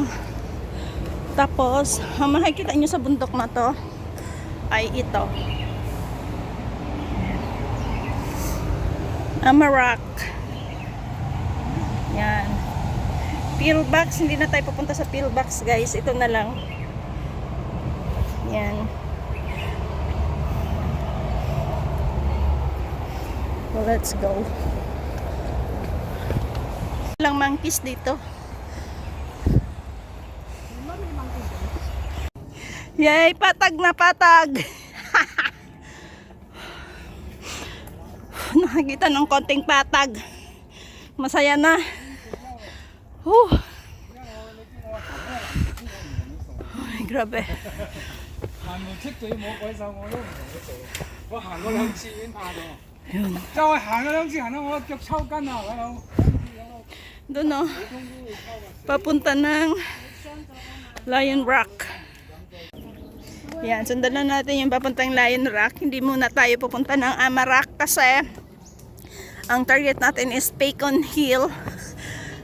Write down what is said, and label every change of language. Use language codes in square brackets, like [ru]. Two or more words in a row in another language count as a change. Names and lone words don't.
[tl] Tapos ang makikita nyo sa bundok na to ay ito, Amarak. Yan. Pillbox, hindi na tayo papunta sa pillbox, guys. Ito na lang. Yan. [en] So let's go. [tl] Walang monkeys dito. Yay, patag na patag. Nakakita ng konting patag. Masaya na. Ay, grabe. [yue] 行路出嘴冇鬼手我都唔同佢做，我行過兩次已經怕咗， [tl] Yun. [yue] 就係行咗兩次行到我腳抽筋啊，大佬。 [tl] Doon, no? Papunta ng Lion Rock. Yan, sundan na natin yung papuntang Lion Rock. Hindi muna tayo pupunta ng Amarak kasi ang target natin is Pecon Hill.